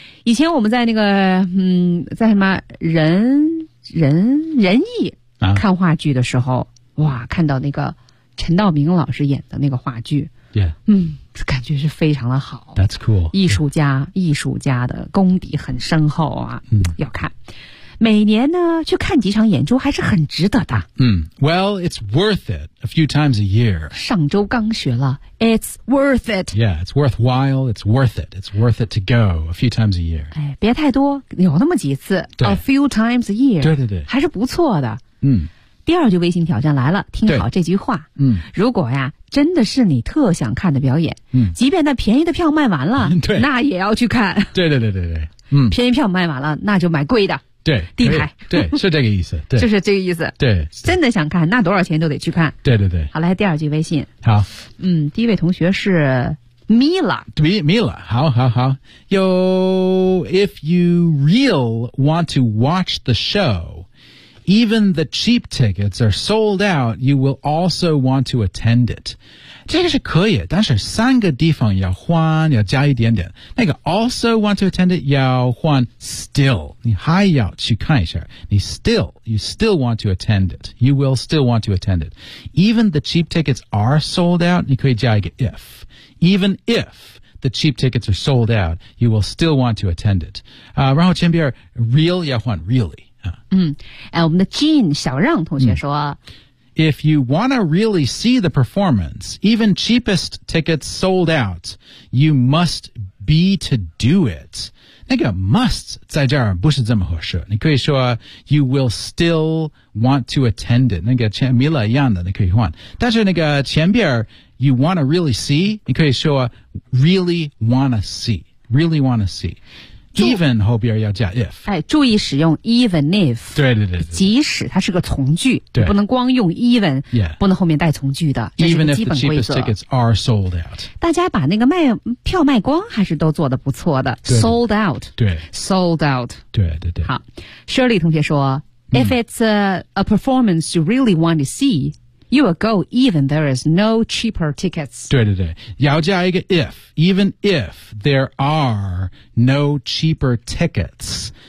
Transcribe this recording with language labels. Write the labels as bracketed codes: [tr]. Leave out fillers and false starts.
[zh] 以前我们在那个在什么仁义、看话剧的时候，哇，看到那个陈道明老师演的那个话剧 [en] ，Yeah， [zh] 感觉是非常的好 [en] ，That's cool， [zh] 艺术家、艺术家的功底很深厚啊，要看。每年呢，去看几场演出还是很值得的。 [en] Well, it's worth it a few times a year. [zh] 上周刚学了 ， [en] It's worth it. Yeah, it's worthwhile. It's worth it. It's worth it to go a few times a year. [zh] 哎，别太多，有那么几次。对 [en] ，a few times a year. [zh] 对对对，还是不错的。第二句微信挑战来了，听好这句话。如果呀。真的是你特想看的表演，即便那便宜的票卖完了，对，那也要去看。对对对对对，便宜票卖完了，那就买贵的，对，地台，对，是这个意思，对，就是这个意思，对，真的想看，那多少钱都得去看。对对对，好来，第二句微信，好，第一位同学是 Mila， [en] 对 ，Mila， 好好好 ，Yo， if you real want to watch the show。 Even the cheap tickets are sold out. You will also want to attend it. [zh] 这个是可以，但是三个地方要换，要加一点点。那个 [en] also want to attend it [zh] 要换 still， 你还要去看一下。 [en] 你 still， you still want to attend it. You will still want to attend it. Even the cheap tickets are sold out. [zh] 你可以加一个 [en] if， even if。The cheap tickets are sold out. You will still want to attend it. [zh] 然后前边 [en] real 要换 really [zh] 啊。我们的 Jean 小让同学说 [en] ，If you want to really see the performance, even cheapest tickets sold out, you must be to do it. [zh] 那个 must 在这儿不是这么合适。你可以说 [en] you will still want to attend it. [zh] 那个前 Mila 一样的，你可以换。 [en] 但是那个前边。You want to really see? [zh] 你可以说 [en] really want to see, really want to see. [zh] Even 后边要加 if. 哎，注意使用 even if. 对对 对, 对。即使它是个从句，对，不能光用 even， [en] yeah， [zh] 不能后面带从句的，这是个基本规则。 [en] Even if the cheapest tickets are sold out. [zh] 大家把那个卖票卖光还是都做得不错的。 [en] Sold out. [zh] 对。 [en] Sold out. [zh] 对对对。 [en] 好 ，Shirley [zh] 同学说 [en] ，If it's a performance you really want to see。 You will go even there is no cheaper tickets. [zh] 对对对，要加一个 if, [en] even if there are no cheaper tickets.